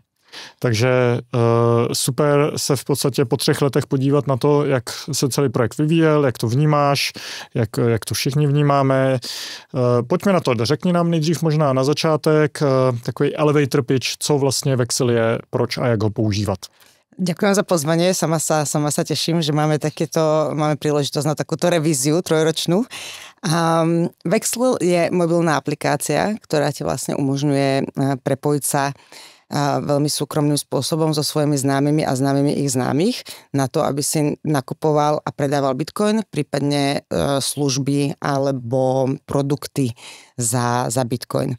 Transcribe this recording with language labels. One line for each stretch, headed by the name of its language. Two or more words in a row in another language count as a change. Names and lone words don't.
Czech: Takže super se v podstatě po 3 letech podívat na to, jak se celý projekt vyvíjel, jak to vnímáš, jak to všichni vnímáme. Pojďme na to, řekni nám nejdřív možná na začátek takový
English: elevator pitch,
Czech: co vlastně Vexl je, proč a jak ho používat.
Slovak: Ďakujem za pozvanie, sama sa teším, že máme príležitosť na takúto revíziu 3-ročnú. Vexl je mobilná aplikácia, ktorá ti vlastne umožňuje prepojiť sa veľmi súkromným spôsobom so svojimi známymi a známymi ich známych na to, aby si nakupoval a predával bitcoin, prípadne služby alebo produkty za bitcoin.